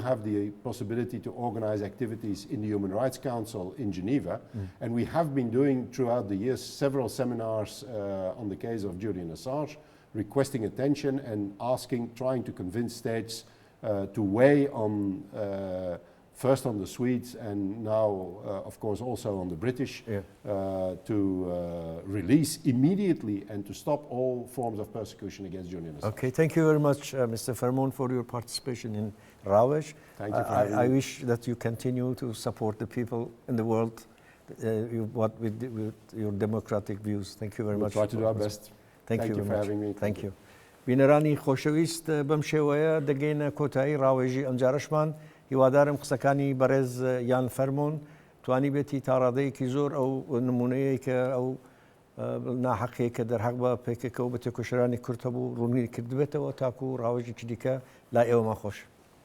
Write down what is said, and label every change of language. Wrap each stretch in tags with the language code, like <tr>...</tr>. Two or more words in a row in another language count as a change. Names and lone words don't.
<en>have the possibility to organize activities in the Human Rights Council in Geneva, and we have been doing throughout the years several seminars on the case of Julian Assange, requesting attention and trying to convince states to weigh on first on the Swedes and now, of course, also on the British, to release immediately and to stop all forms of persecution against Julian Assange. Okay, thank you very much, Mr. Fermon, for your participation in Rawej. Thank you for having me. I wish that you continue to support the people in the world with your democratic views. Thank you very much. We'll try to do our best. Thank you for having me. Thank you.</en> <ckb>بینەرانی خۆشەویست بەم شێوەیە دەگەینە کۆتایی ڕاوێژی ئەمجارەشمان هیوادارم قسەکانی بەڕێز یان فەرمۆن توانی بێتی تا ڕادەیەکی زۆر ئەو نمونەیە کە ئەو ناحەقەیە کە دەرحەق بە پێکەکە و بە تێکۆشەرانی کورد هەبوو ڕوونی کردبێتەوە تاکو ڕاوێژێکی دیکە لای ئێوەمان خۆش.</ckb>